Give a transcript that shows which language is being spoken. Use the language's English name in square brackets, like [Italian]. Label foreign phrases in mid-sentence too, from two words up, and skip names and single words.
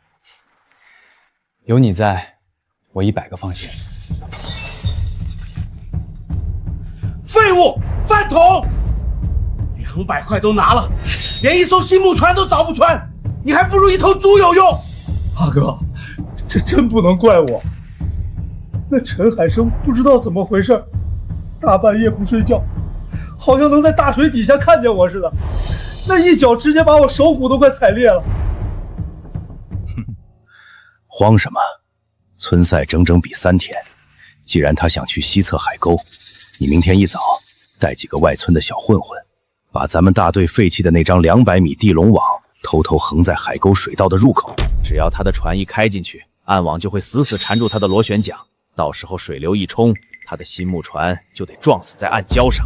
[Chinese] 有你在，我100個放心。廢物，飯桶！200塊都拿了，連一艘新木船都鑿不穿，你還不如一頭豬有用。阿哥，這真不能怪我。那陳海生不知道怎麼回事，大半夜不睡覺，好像能在大水底下看見我似的，那一腳直接把我手骨都快踩裂了。慌什麼？村賽整整比3天，既然他想去西側海溝，你明天一早帶幾個外村的小混混，把咱們大隊廢棄的那張200米地龍網偷偷橫在海溝水道的入口。只要他的船一開進去，岸網就會死死纏住他的螺旋槳，到時候水流一衝，他的新木船就得撞死在暗礁上。